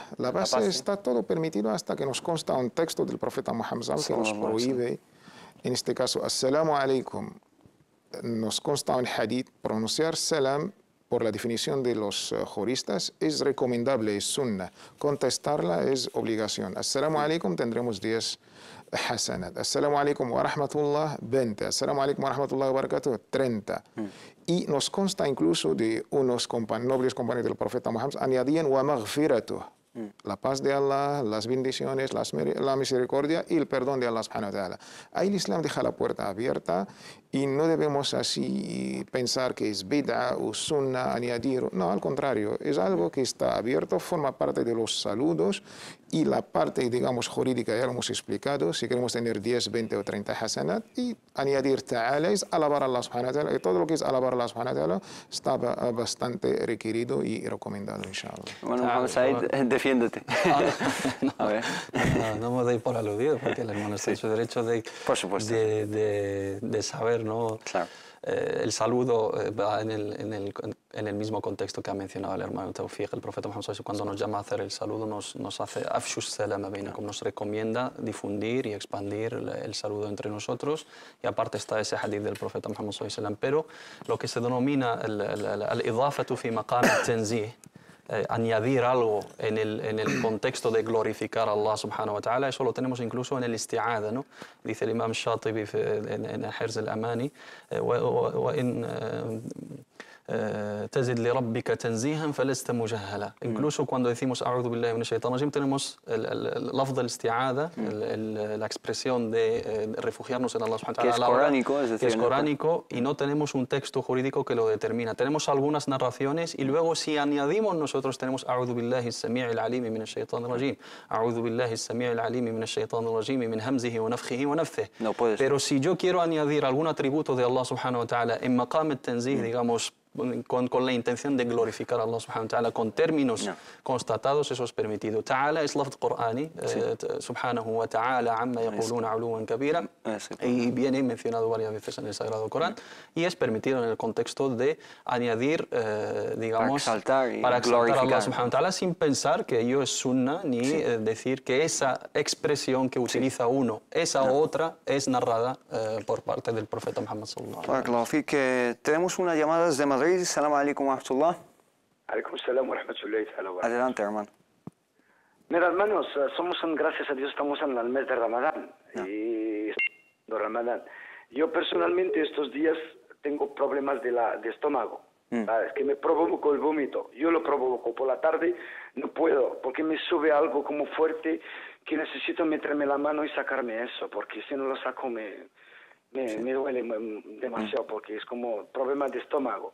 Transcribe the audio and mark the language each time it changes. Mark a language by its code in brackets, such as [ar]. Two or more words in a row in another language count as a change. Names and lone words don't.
[es] La base está todo permitido hasta que nos consta un texto del profeta Muhammad sallallahu que nos prohíbe, en este caso, [ar] السلام عليكم. [es] Nos consta un hadith, pronunciar salam por la definición de los juristas es recomendable, es sunna. Contestarla es obligación. [ar] السلام عليكم [es] tendremos 10 hasanat. [ar] السلام عليكم ورحمة الله [es] 20. [ar] السلام عليكم ورحمة الله وبركاته 30. [es] Y nos consta incluso de unos nobles compañeros del profeta Muhammad añadían [ar] ومغفرته. [es] La paz de Allah, las bendiciones, la misericordia y el perdón de Allah [ar] سبحانه وتعالى. [es] Ahí el Islam deja la puerta abierta y no debemos así pensar que es bid'a o sunna añadir. No, al contrario, es algo que está abierto, forma parte de los saludos y la parte, digamos, jurídica ya lo hemos explicado. Si queremos tener 10, 20 o 30 hasanat y añadir ta'ala es alabar a Allah [ar] سبحانه وتعالى. [es] Y todo lo que es alabar a Allah [ar] سبحانه وتعالى [es] está bastante requerido y recomendado, inshallah. Bueno, Mohamed Said, defiéndete. A ver. No me doy por aludido, porque el hermano está en su derecho de saber, ¿no? Claro. El saludo va en el mismo contexto que ha mencionado el hermano Tawfiq. El profeta Muhammad cuando nos llama a hacer el saludo nos hace [ar] أفشوا السلام بينكم, [es] nos recomienda difundir y expandir el saludo entre nosotros, y aparte está ese hadith del profeta Muhammad pero lo que se denomina [ar] الإضافة في مقام التنزيه, [es] añadir algo en el contexto de glorificar a Allah [ar] سبحانه وتعالى, [es] eso lo tenemos incluso en el isti'ada, ¿no? Dice el imam Shatibi en Hirz al-Amani, [ar] تجد لربك تنزيها فلست مجهلا. [es] Incluso cuando decimos [ar] أعوذ بالله من الشيطان الرجيم [es] tenemos el lafz de الاستعاذة, la expresión de refugiarnos en Allah [ar] سبحانه وتعالى, [es] que es coránico, es decir, que es coránico, y no tenemos un texto jurídico que lo determina. Tenemos algunas narraciones y luego si añadimos nosotros tenemos [ar] أعوذ بالله السميع العليم من الشيطان الرجيم, أعوذ بالله السميع العليم من الشيطان الرجيم من همزه ونفخه ونفثه. [es] No puedes. Pero si yo quiero añadir algún atributo de Allah [ar] سبحانه وتعالى [es] en [ar] مقام التنزيه, [es] digamos, con la intención de glorificar a Allah [ar] سبحانه وتعالى [es] con términos constatados, eso es permitido. [ar] Ta'ala es لفظ قرآني, سبحانه وتعالى عما يقولون علوا كبيرا, [es] y viene mencionado varias veces en el Sagrado Corán, y es permitido en el contexto de añadir, digamos, para exaltar a Allah [ar] سبحانه وتعالى [es] sin pensar que ello es sunna, ni decir que esa expresión que utiliza uno, esa otra, es narrada por parte del profeta Muhammad [ar] صلى الله عليه وسلم. [es] Que tenemos una llamada desde Madrid. [ar] سلام عليكم ورحمة الله. عليكم السلام ورحمة الله وبركاته. [es] Adelante, hermano. Mira, hermanos, gracias a Dios, estamos en el mes de Ramadán. Y Ramadán. Yo personalmente estos días tengo problemas de estómago. Es que me provoco el vómito. Yo lo provoco por la tarde, no puedo, porque me sube algo como fuerte que necesito meterme la mano y sacarme eso, porque si no lo saco me duele demasiado, porque es como problema de estómago.